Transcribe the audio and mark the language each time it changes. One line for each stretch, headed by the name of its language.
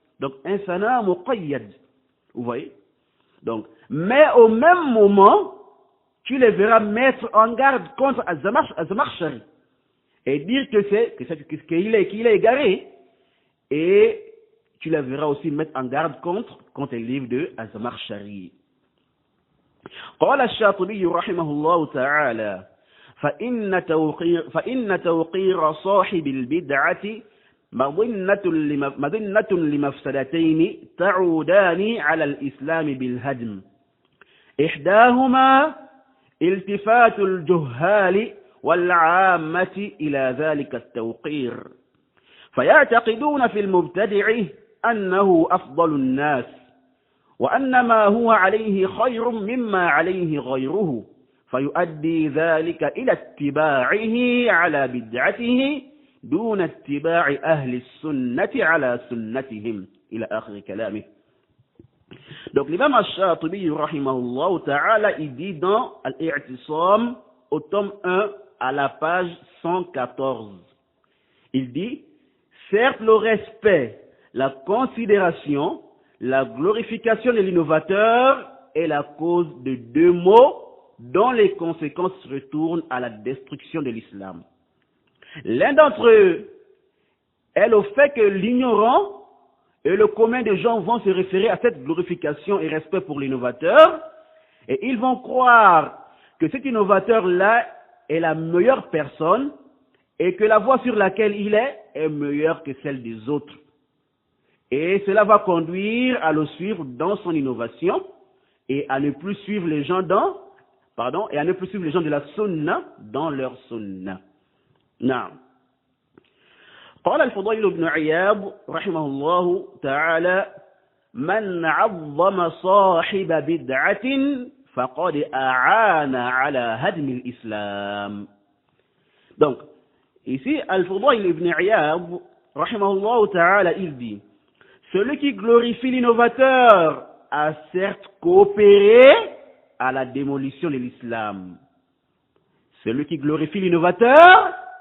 French: Donc, un sana muqayyad. Vous voyez? Donc, mais au même moment, tu les verras mettre en garde contre Az-Zamakhshari et dire qu'il est égaré. Et tu les verras aussi mettre en garde contre les livres de Az-Zamakhshari.
Arabic: قال الشاطبي رحمه الله تعالى فإن توقير صاحب البدعة مظنة لمفسدتين تعودان على الإسلام بالهدم. إحداهما التفات الجهال والعامة إلى ذلك التوقير، فيعتقدون في المبتدع أنه أفضل الناس وأن ما هو عليه خير مما عليه غيره، فيؤدي ذلك إلى اتباعه على بدعته دون اتباع أهل السنة على سنتهم إلى آخر كلامه.
French: Donc l'imam Ash-Shatibi rahimahullah ta'ala, il dit dans Al-I'tisam au tome 1 à la page 114, il dit: certes le respect, la considération, la glorification de l'innovateur est la cause de deux maux dont les conséquences retournent à la destruction de l'islam. L'un d'entre eux est le fait que l'ignorant et le commun des gens vont se référer à cette glorification et respect pour l'innovateur, et ils vont croire que cet innovateur-là est la meilleure personne et que la voie sur laquelle il est meilleure que celle des autres. Et cela va conduire à le suivre dans son innovation et à ne plus suivre les gens de la sunna dans leur sunna. نعم.
Arabic: قال الفضيل بن عياض رحمه الله تعالى: من عظم صاحب بدعة فقد أعان على هدم الإسلام.
French: Donc, ici, Al-Fudayl ibn Iyad, rahimahullah ta'ala, il dit: celui qui glorifie l'innovateur a certes coopéré à la démolition de l'islam. Celui qui glorifie l'innovateur